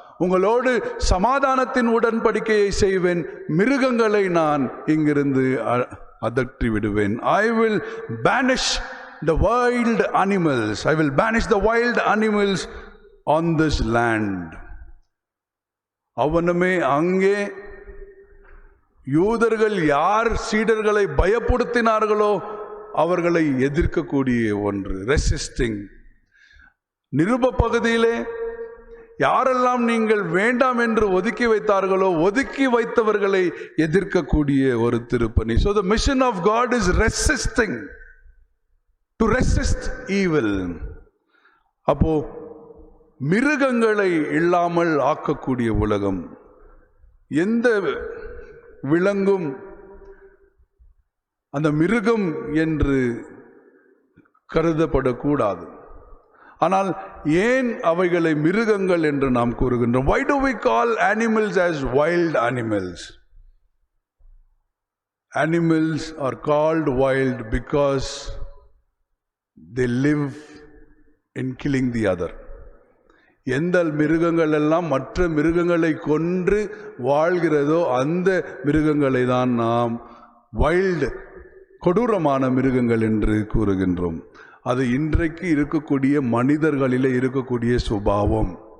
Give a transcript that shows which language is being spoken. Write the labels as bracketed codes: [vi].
[ta] உங்களோடு சமாதானத்தின் உடன்படிக்கையை செய்வேன், மிருகங்களை நான் இங்கிருந்து அகற்றி விடுவேன். [en] I will banish the wild animals. I will banish the wild animals on this land. [ta] அவனுமே அங்கே யூதர்கள் யார் சீடர்களை பயப்படுத்தினார்களோ அவர்களை எதிர்க்கக்கூடிய ஒன்று, [en] Resisting. [ta] நிருப பகுதியிலே யாரெல்லாம் நீங்கள் வேண்டாம் என்று ஒதுக்கி வைத்தார்களோ ஒதுக்கி வைத்தவர்களை எதிர்க்கக்கூடிய ஒரு திருப்பணி. [en] So the mission of God is resisting, to resist evil. [ta] அப்போ மிருகங்களை இல்லாமல் ஆக்கக்கூடிய உலகம். எந்த விலங்கும் அந்த மிருகம் என்று கருதப்படக்கூடாது. ஆனால் ஏன் அவைகளை மிருகங்கள் என்று நாம் கூறுகின்றோம்? [en] Why do we call animals as wild animals? Animals are called wild because they live in killing the other. [ta] எந்த மிருகங்கள் எல்லாம் மற்ற மிருகங்களை கொன்று வாழ்கிறதோ அந்த மிருகங்களை தான் நாம் [en] wild, [ta] கொடூரமான மிருகங்கள் என்று கூறுகின்றோம். அது இன்றைக்கு இருக்கக்கூடிய மனிதர்களிலே இருக்கக்கூடிய சுபாவம்.